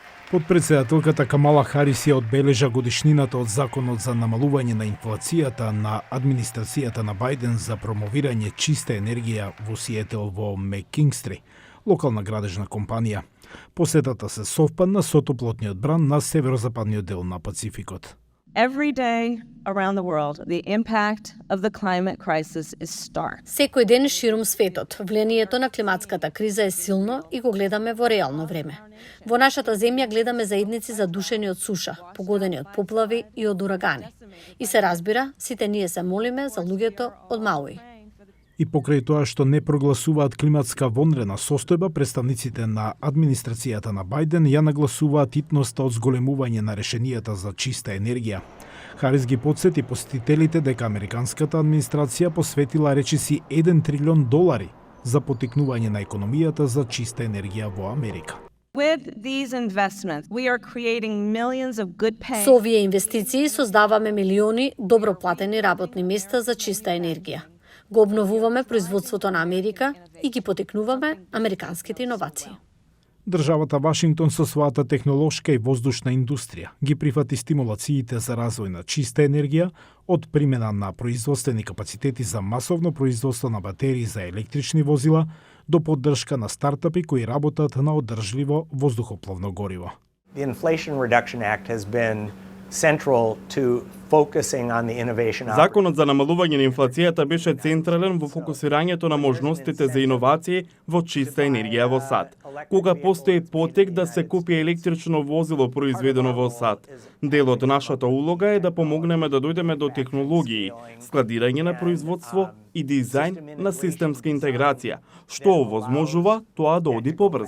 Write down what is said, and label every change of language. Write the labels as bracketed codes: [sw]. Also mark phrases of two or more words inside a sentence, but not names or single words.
[mk] Подпредседателката Камала Харис ја одбележа годишнината од Законот за намалување на инфлацијата на администрацијата на Бајден за промовирање чиста енергија во Сиетел во Меккингстри, локална градежна компанија. Посетата се совпадна со топлотниот бран на северозападниот дел на Пацификот. [en] Every day around the world, the impact of the climate crisis is stark. [mk] Секој ден ширум светот, влијанието на климатската криза е силно и го гледаме во реално време. Во нашата земја гледаме заедници задушени од суша, погодени од поплави и од урагани. И се разбира, сите ние се молиме за луѓето од Мауи. И покрај тоа што не прогласуваат климатска вонредна состојба, представниците на администрацијата на Бајден ја нагласуваат итноста од зголемување на решенијата за чиста енергија. Харис ги подсети посетителите дека американската администрација посветила речиси $1 трилион за потикнување на економијата за чиста енергија во Америка. [en] With these investments, we are creating millions of good paying. [mk] Со овие инвестиции создаваме милиони добро платени работни места за чиста енергија. Го обновуваме производството на Америка и ги потекнуваме американските иновации. Државата Вашингтон со својата технолошка и воздушна индустрија ги прифати стимулациите за развој на чиста енергија, од примена на производствени капацитети за масовно производство на батерии за електрични возила до поддршка на стартапи кои работат на одржливо воздухопловно гориво. [en] The Inflation Reduction Act has been central to focusing on the innovation. [mk] Законот за намалување на инфлацијата беше централен во фокусирањето на можностите за иновации во чиста енергија во САД. Кога постои потек да се купи електрично возило произведено во САД, дел од нашата улога е да помогнеме да дојдеме до технологии, складирање на производство и дизајн на системска интеграција, што овозможува тоа да оди побрзо.